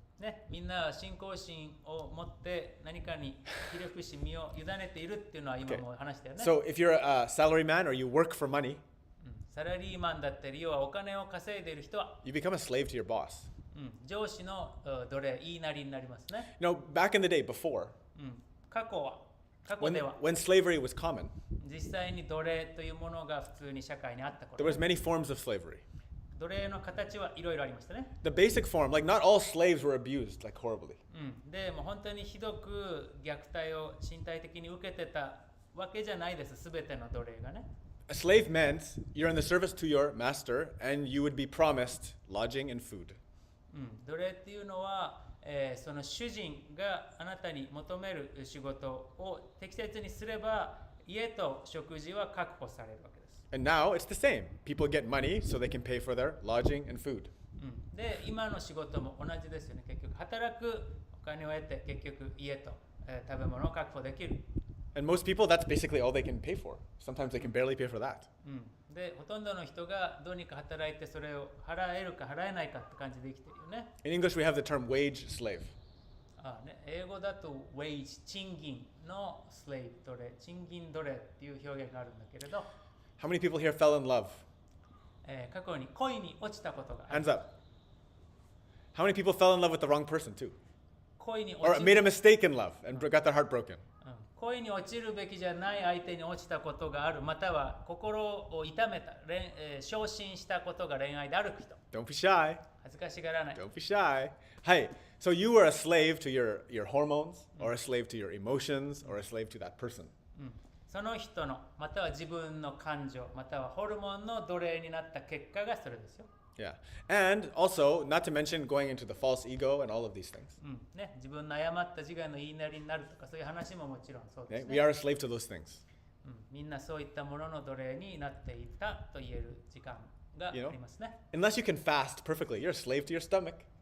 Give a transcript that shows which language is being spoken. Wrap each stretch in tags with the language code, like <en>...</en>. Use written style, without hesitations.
<ja>ね、みんなは信仰心を持って何かにひれ伏し身を委ねているっていうのは今も話したよね。</ja> <en>So if you're a salary man or you work for money,</en> <ja>サラリーマンだったり、要はお金を稼いでいる人は、</ja> <en>you become a slave to your boss.</en> <ja>上司の奴隷、言いなりになりますね。</ja> <en>You know, back in the day before,</en> <ja>過去</ja> <en>when,</en> <ja>では</ja> <en>when slavery was common,</en> <ja>実際に奴隷というものが普通に社会にあった頃</ja> <en>there was many forms of slavery.</en> <ja>奴隷の形はいろいろありましたね。</ja> <en>The basic form, like not all slaves were abused like horribly.</en> <ja>でもう本当にひどく虐待を身体的に受けてたわけじゃないです、すべての奴隷がね。</ja> <en>A slave meant you're in the service to your master and you would be promised lodging and food.</en> <ja>奴隷っていうのは、その主人があなたに求める仕事を適切にすれば家と食事は確保されるわけです。</ja> <en>And now it's the same. People get money so they can pay for their lodging and food.</en> <ja>で今の仕事も同じですよね。結局働くお金を得て結局家と、食べ物を確保できる。</ja> <en>And most people, that's basically all they can pay for. Sometimes they can barely pay for that.</en> <ja>でほとんどの人がどうにか働いてそれを払えるか払えないかって感じで生きてるよね。</ja> <en>In English, we have the term wage slave.</en> <ja>英語だと wage 賃金の slave 奴隷、賃金奴隷っていう表現があるんだけれど、</ja> <en>How many people here fell in love?</en> <ja>過去に恋に落ちたことがある。</ja> <en>Hands up. How many people fell in love with the wrong person too?</en> <ja>恋に</ja> <en>Or</en> <ja>落ち</ja> <en>made a mistake in love and got their heart broken?</en> <ja>恋に落ちるべきじゃない相手に落ちたことがある、または心を痛めた、昇進したことが恋愛である人。</ja> <en>Don't be shy.</en> <ja>恥ずかしがらない。</ja> <en>Don't be shy. Hi. So you were a slave to your hormones, or a slave to your emotions, or a slave to that person.</en> <ja>その人の、または自分の感情、またはホルモンの奴隷になった結果がそれですよ。</ja> <en>Yeah. And also, not to mention going into the false ego and all of these things.</en> <ja>ね、自分の誤った自我の言いなりになるとかそういう話ももちろんそうです</ja> <en>Okay?</en> <ja>ね。</ja> <en>We are a slave to those things.</en> <ja>みんなそういったものの奴隷になっていたと言える時間がありますね。</ja> <en>Unless you can fast perfectly, you're a slave to your stomach.</en>